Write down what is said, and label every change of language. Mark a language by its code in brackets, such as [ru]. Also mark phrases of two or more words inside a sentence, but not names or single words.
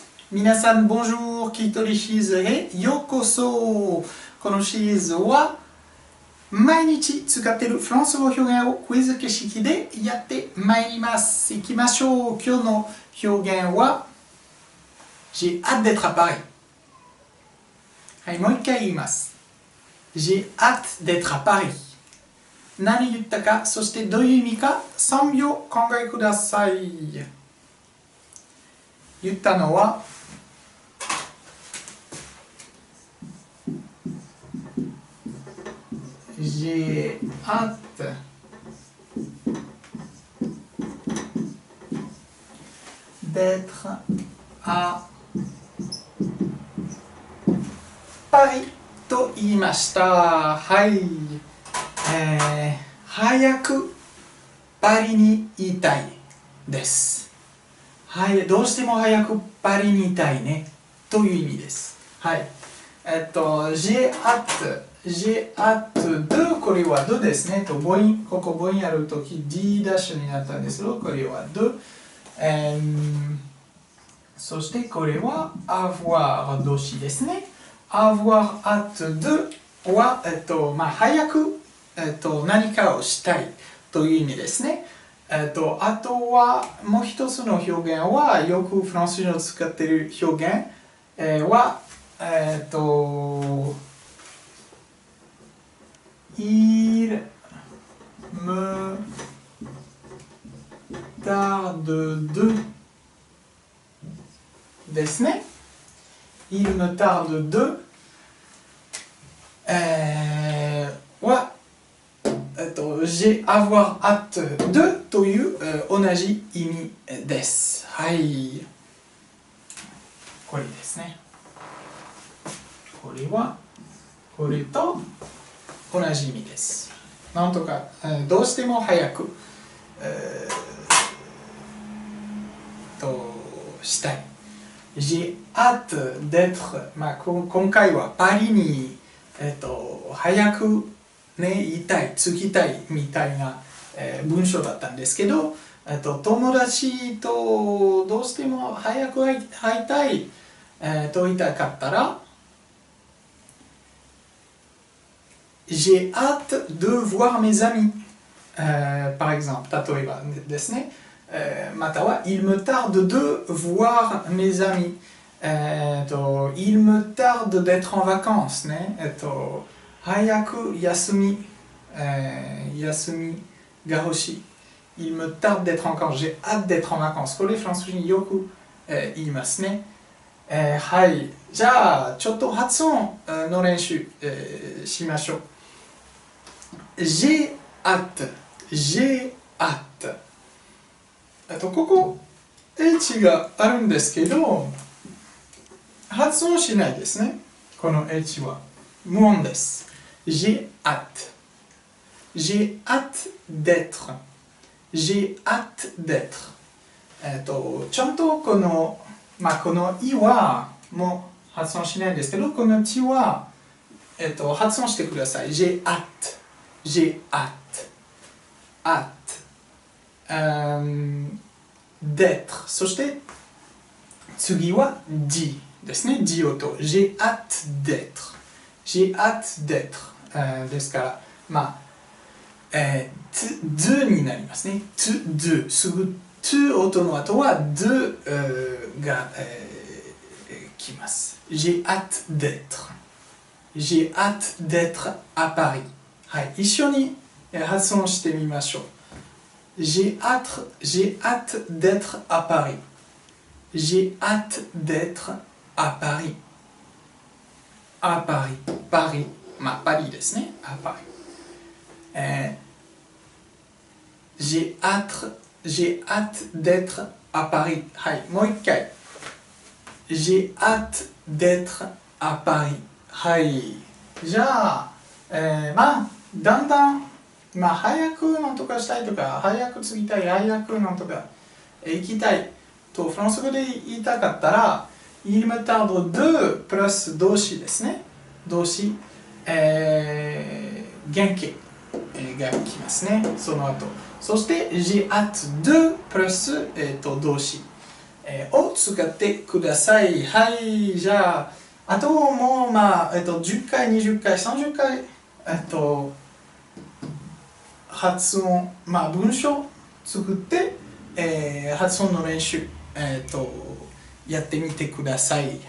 [ja] 皆さん、bonjour! 聞き取りシリーズへようこそ。このシリーズは毎日使っているフランス語表現をクイズ形式でやってまいります。行きましょう。今日の表現は [fr] J'ai hâte d'être à Paris。 [ja] はい、もう一回言います。 [fr] J'ai hâte d'être à Paris。 [ja] 何言ったか、そしてどういう意味か3秒考えください。言ったのは [fr] J'ai hâte d'être à Paris [ja] と言いました。はい。早くパリに行きたいです。はい。どうしても早くパリに行きたいねという意味です。はい。 [fr] j'ai hâte de [ja] これは de ですね。母音、ここ母音あるとき D ダッシュになったんですけど、これは de。そしてこれは avoir 動詞ですね。 [fr] avoir hâte de [ja] は、早く、何かをしたいという意味ですね。あとはもう一つの表現はよくフランス人を使っている表現、は [fr] Il me tarde de [ja] ですね。 [fr] Il me tarde de [ja] は [fr] j'ai avoir hâte de [ja] という同じ意味です。はい。これですね。これはこれと同じ意味です。なんとかどうしても早くしたい。 [fr] J'ai hâte d'être、 [ja] 今回はパリに早くね、言いたい、着きたいみたいな、文章だったんですけど、友達とどうしても早く会いたい、と言いたかったら、 [fr] J'ai hâte de voir mes amis、 par exemple、 [ja] 例えばですね。 [fr] または、il me tarde de voir mes amis。il me tarde d'être en vacances ね。 [ja] 早く休みが欲しい。 [fr] Il me tarde d'être en vacances. J'ai hâte d'être en vacances. [ja] これフランス人よく、言いますね。はい。じゃあ、ちょっと発音の練習、しましょう。 [fr] J'ai hâte。J'ai hâte。 [ja] ここ H があるんですけど、発音しないですね。この H は無音です。 [fr] J'ai hâte. J'ai hâte d'être. J'ai hâte d'être. [ja] ちゃんとこのいはもう発音しないんですけど、この T は、発音してください。 [fr] J'ai hâte. J'ai hâte. D'être。 [ja] そして次は D ですね。D 音。 [fr] J'ai hâte d'être。J'ai hâte d'être。 [ja] ですから、de になりますね。de。すぐ to 音の後は de が、来ます。 [fr] J'ai hâte d'être。J'ai hâte d'être à Paris。 [ja] はい、一緒に発音してみましょう。 [fr] J'ai hâte d'être à Paris. J'ai hâte d'être à Paris. À Paris. Paris. Paris ですね。À Paris. J'ai hâte d'être à Paris. [ja] はい、もう一回。 [fr] J'ai hâte d'être à Paris. [ja] はい。じゃあ、だんだん早くなんとかしたいとか、早く着きたい、早くなんとか行きたいとフランス語で言いたかったら、 [fr] il me tarde de [ja] プラス動詞ですね。動詞、原形が来ますね。その後。そして、 [fr] j'ai hâte de [ja] プラス、動詞、 を使ってください。はい、じゃあ、あともう、10回、20回、30回、発音、文章作って、発音の練習、やってみてください。